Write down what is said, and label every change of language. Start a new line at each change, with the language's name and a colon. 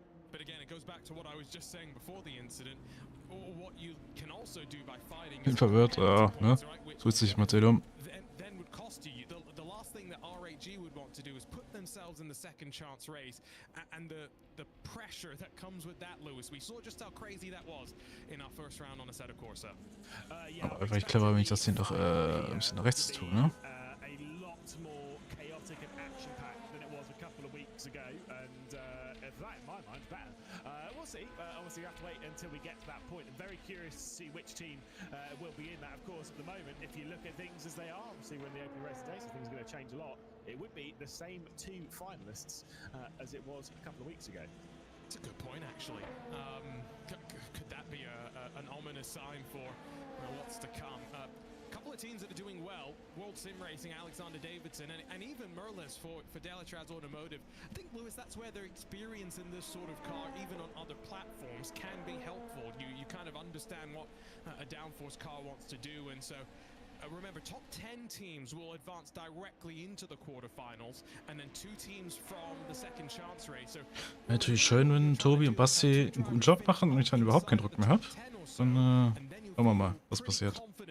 English: But again, it goes back to what I was just saying before the incident. What you can also do by fighting.
German: Bin verwirrt, ne? Tut sich Matteo.
English: Then would cost you. The last thing that R8G would want to do is put themselves in the second chance race, and the pressure that comes with that, Lewis. We saw just how crazy that was in our first round on Assetto Corsa.
German: Aber vielleicht clever, wenn ich das hier noch ein bisschen nach rechts tue, ne?
English: A lot more chaotic and action-packed than it was a couple of weeks ago, and that, in my mind, better. We'll see. Obviously, we have to wait until we get to that point. I'm very curious to see which team will be in that. Of course, at the moment, if you look at things as they are, obviously we're in the opening race today, so things are going to change a lot. It would be the same 2 finalists as it was a couple of weeks ago. That's a good point, actually. Could that be an ominous sign for what's to come? A couple of teams that are doing well, World Sim Racing, Alexander Davidson, and even Merles for Delatraz Automotive. I think, Lewis, that's where their experience in this sort of car, even on other platforms, can be helpful. You kind of understand what a downforce car wants to do, and so Remember, top 10 teams will advance directly into the quarterfinals, and then 2 teams from the second chance race. So
German: Natürlich schön, wenn Tobi und Basti einen guten Job machen und ich dann überhaupt keinen Druck mehr habe. Dann schauen wir mal, was passiert.